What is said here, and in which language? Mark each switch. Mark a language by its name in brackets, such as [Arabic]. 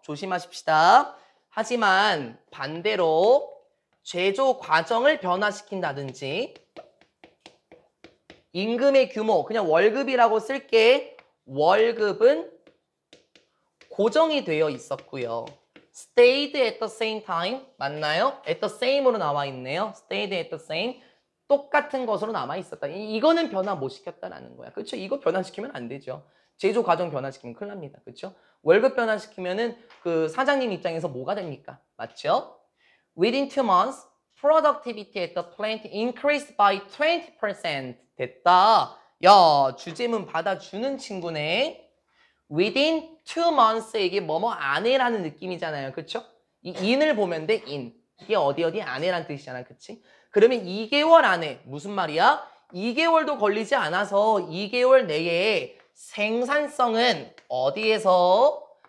[Korean] 조심하십시다. 하지만 반대로 제조 과정을 변화시킨다든지 임금의 규모 그냥 월급이라고 쓸게. 월급은 고정이 되어 있었고요. [English] stayed at the same time 맞나요? at the same [Korean] 으로 나와 있네요. [English] stayed at the same [Korean] 똑같은 것으로 남아 있었다. 이거는 변화 못 시켰다라는 거야. 그렇죠? 이거 변화시키면 안 되죠. 제조 과정 변화시키면 큰일 납니다. 그렇죠? 월급 변화시키면은 그 사장님 입장에서 뭐가 됩니까? 맞죠? [English] Within 2 months productivity at the plant increased by 20%. [Korean] 됐다. 야, 주제문 받아주는 친구네. [English] Within 2 months [Korean] 이게 뭐뭐 안에라는 느낌이잖아요. 그쵸? 이 in을 보면 돼, in. 이게 어디 안에란 뜻이잖아. 그치? 그러면 2개월 안에 무슨 말이야? 2개월도 걸리지 않아서 2개월 내에 생산성은 어디에서?